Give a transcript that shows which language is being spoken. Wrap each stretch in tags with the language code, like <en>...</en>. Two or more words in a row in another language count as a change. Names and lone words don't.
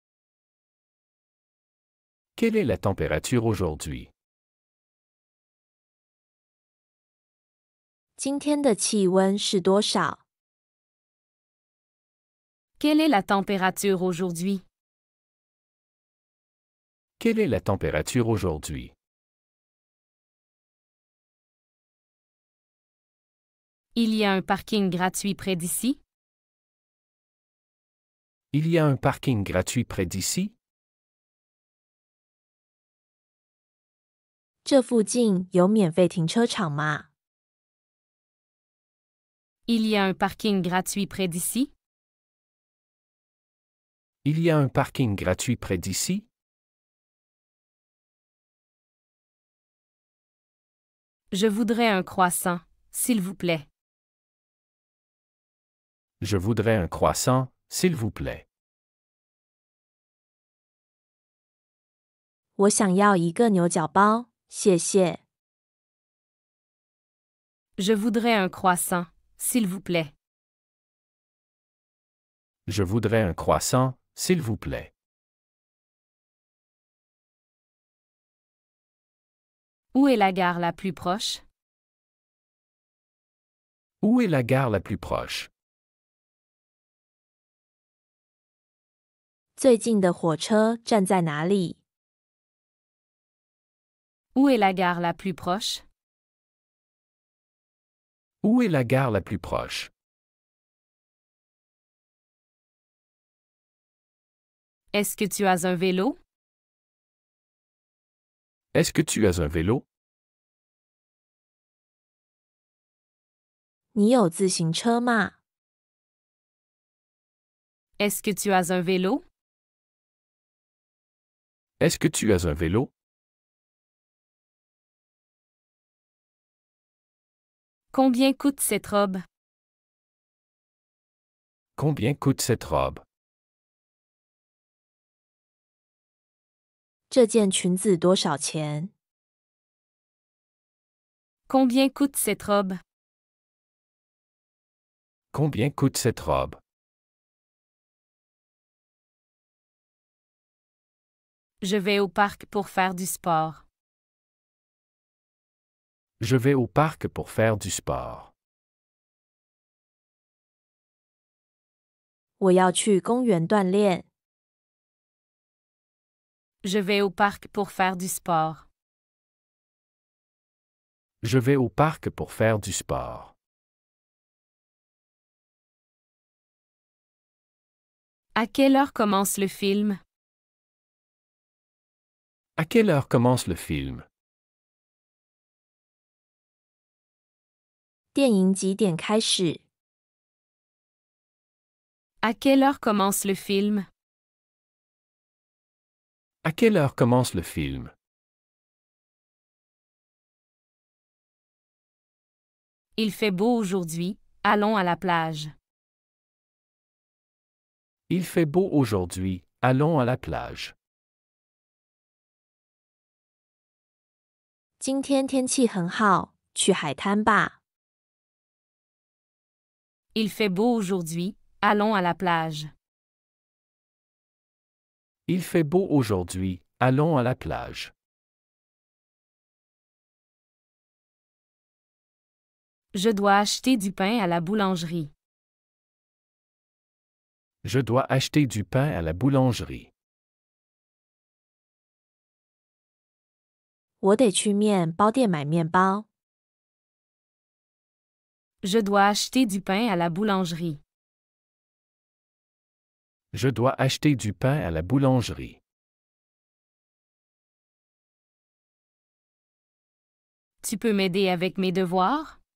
<fr>Quelle est la température aujourd'hui?</fr> <zh>今天的气温是多少？</zh> <fr>Quelle est la température aujourd'hui? Quelle est la température aujourd'hui? Il y a un parking gratuit près d'ici? Il y a un parking gratuit près d'ici?</fr> <zh>这附近有免费停车场吗？</zh> <fr>Il y a un parking gratuit près d'ici? Il y a un parking gratuit près d'ici? Je voudrais un croissant, s'il vous plaît. Je voudrais un croissant, s'il vous plaît.</fr> <zh>我想要一个牛角包，谢谢。</zh> <fr>Je voudrais un croissant, s'il vous plaît. Je voudrais un croissant, s'il vous plaît. Où est la gare la plus proche? Où est la gare la plus proche?</fr> <zh>最近的火车站在哪里？</zh> <fr>Où est la gare la plus proche? Où est la gare la plus proche? Est-ce que tu as un vélo? Est-ce que tu as un vélo?</fr> <zh>你有自行车吗？</zh> <fr>Est-ce que tu as un vélo? Est-ce que tu as un vélo? Combien coûte cette robe? Combien coûte cette robe?</fr> <zh>这件裙子多少钱？</zh> <fr>Combien coûte cette robe? Combien coûte cette robe? Je vais au parc pour faire du sport. Je vais au parc pour faire du sport.</fr> <zh>我要去公园锻炼。</zh> <fr>Je vais au parc pour faire du sport. Je vais au parc pour faire du sport. À quelle heure commence le film? À quelle heure commence le film?</fr> <zh>电影几点开始？</zh> <fr>À quelle heure commence le film? À quelle heure commence le film? Il fait beau aujourd'hui, allons à la plage. Il fait beau aujourd'hui, allons à la plage.</fr> <zh>今天天气很好，去海滩吧。</zh> <fr>Il fait beau aujourd'hui, allons à la plage. Il fait beau aujourd'hui, allons à la plage. Je dois acheter du pain à la boulangerie. Je dois acheter du pain à la boulangerie.</fr> <zh>我得去面包店买面包。</zh> <fr>Je dois acheter du pain à la boulangerie. Je dois acheter du pain à la boulangerie. Tu peux m'aider avec mes devoirs?</fr>